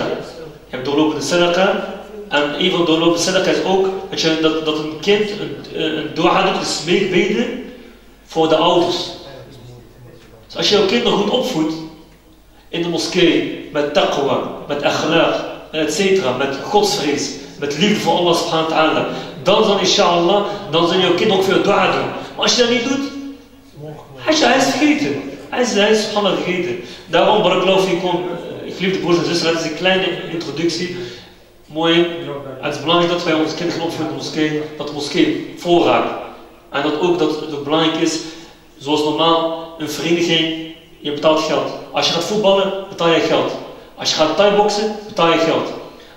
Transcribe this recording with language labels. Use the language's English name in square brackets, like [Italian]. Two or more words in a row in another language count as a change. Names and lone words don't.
[Dutch] Je hebt doorlopende sadaqa. En een van de doorlopende sadaqa is ook dat een kind een dua doet, een smeekbede voor de ouders. Dus als je jouw kind nog goed opvoedt in de moskee, met taqwa, met akhlaq, etc., met godsvrees, met liefde voor [Arabic] Allah subhanahu wa ta'ala, [Dutch] dan zal inshallah, dan zal jouw kind ook veel dua doen. Maar als je dat niet doet, hij is vergeten. Hij is subhanallah vergeten. Daarom, [Arabic] barakallahu fikum, [Dutch] geliefde broers en zussen, dat is een kleine introductie. Mooi. Het is belangrijk dat wij onze kinderen opvoeden in de moskee, dat de moskee voorraakt. En dat het ook belangrijk is, zoals normaal, een vereniging, je betaalt geld. Als je gaat voetballen, betaal je geld. Als je gaat thai-boksen, betaal je geld.